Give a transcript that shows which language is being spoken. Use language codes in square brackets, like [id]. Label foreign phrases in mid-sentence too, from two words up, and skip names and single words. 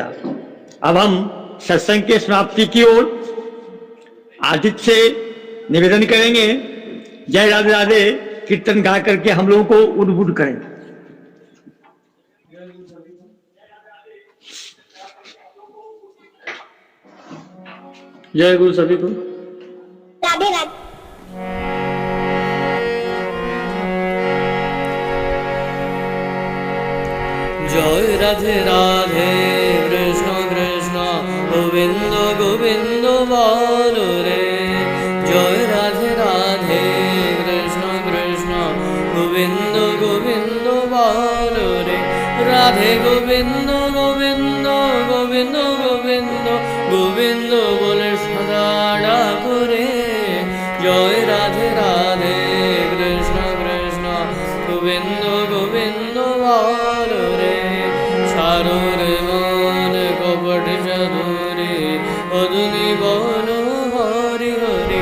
[hi] अब हम सत्संग के समाप्ति की ओर आदित्य से निवेदन करेंगे, जय राधे राधे कीर्तन गा करके हम लोगों को उद्बुद्ध करें। जय गुरु सभी को। राधे राधे। जय राधे राधे कृष्ण कृष्ण गोविंद गोविंद बोलो रे। जय राधे राधे कृष्ण कृष्ण गोविंद गोविंद बोलो रे। राधे गोविंद गोविंद गोविंद गोविंद गोविंद बोले सदा डाको रे। जय राधे राधे कृष्ण कृष्ण गोविंद गोविंद बोलो रे। [bn] সারোর মান কপট চাতুরী অধুনি বলো হরি হরি।